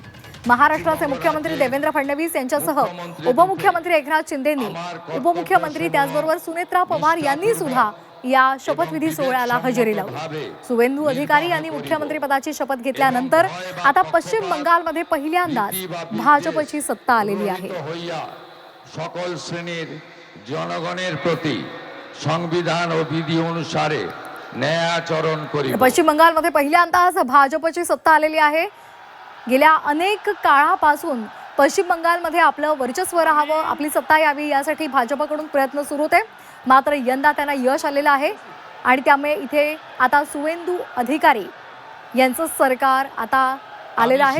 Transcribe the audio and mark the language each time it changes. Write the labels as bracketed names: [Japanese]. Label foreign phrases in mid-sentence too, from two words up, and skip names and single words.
[Marathi] महाराष्ट्राचे मुख्यमंत्री देवेंद्र फडणवीस यांच्यासह उपमुख्यमंत्री एकनाथ शिंदेंनी, उपमुख्यमंत्री त्याचबरोबर सुनेत्रा पवार यांनी सुद्धा या शपथविधी सोहळ्याला हजेरी लावली। सुवेंदू अधिकारी यांनी मुख्यमंत्री पदाची शपथ घेतल्यानंतर आता पश्चिम बंगालमध्ये पहिल्यांदाच भाजपची सत्ता आलेली आहे। [Bangla] সকল শ্রেণীর জনগণের প্রতি সংবিধান ও বিধি অনুসারে ন্যায় আচরণ করিব। [Marathi] पश्चिम बंगालमध्ये पहिल्यांदाच भाजपची सत्ता आलेली आहे। गेल्या अनेक काळापासून पश्चिम बंगालमध्ये आपलं वर्चस्व राहावं, आपली सत्ता यावी यासाठी भाजपकडून प्रयत्न सुरू होते। मात्र यंदा त्यांना यश आलेलं आहे आणि त्यामुळे इथे आता सुवेंदू अधिकारी यांचं सरकार आता आलेलं आहे।